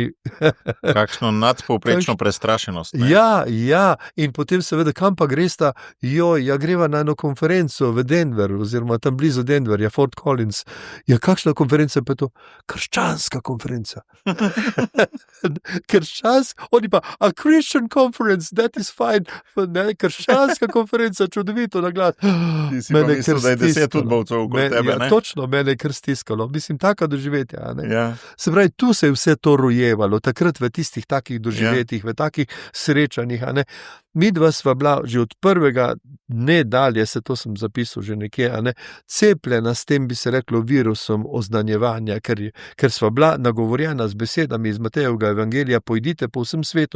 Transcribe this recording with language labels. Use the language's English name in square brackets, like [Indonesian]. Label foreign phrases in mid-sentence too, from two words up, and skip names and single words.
[Slovenian] Kakšno nadpovprečno prestrašenost. Ne? Ja, in potem seveda, kam pa gresta, greva na eno konferenco v Denver, oziroma tam blizu Denverja, Fort Collins. Ja, kakšna konferenca pa je to? Krščanska konferenca. Oni pa, [English] a Christian conference, that is fine. [Slovenian] Ne, krščanska konferenca, čudovito na glas. Ti si pa mislil, da je 10 udbovcev okoli tebe, ne? Točno, mene je kar stiskalo. Mislim, taka doživetja. Se pravi, tu se je vse to rojevalo, takrat v tistih takih doživetjih, v takih srečanjih. midva sva bila že od prvega dne dalje, to sem zapisal že nekje, cepljena s tem, bi se reklo, virusom oznanjevanja, ker sva bila nagovorjena z besedami iz Matejevega evangelija, pojdite po vsem svetu.